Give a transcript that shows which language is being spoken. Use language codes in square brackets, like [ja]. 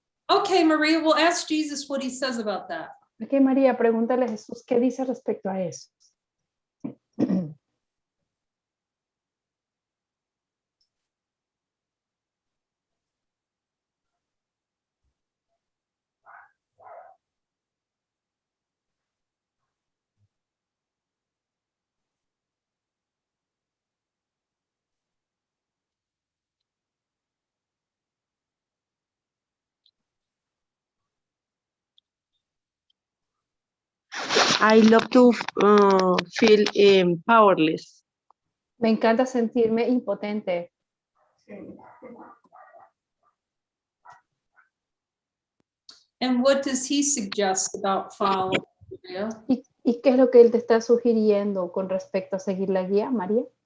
[en] Okay, Maria, we'll ask Jesus what he says about that. [es] Okay, María, pregúntale a Jesús qué dice respecto a eso. [en] I love to feel powerless. [es] Me encanta sentirme impotente. [en] And what does he suggest about following? [es] ¿Y qué es lo que él te está sugiriendo con respecto a seguir la guía, María?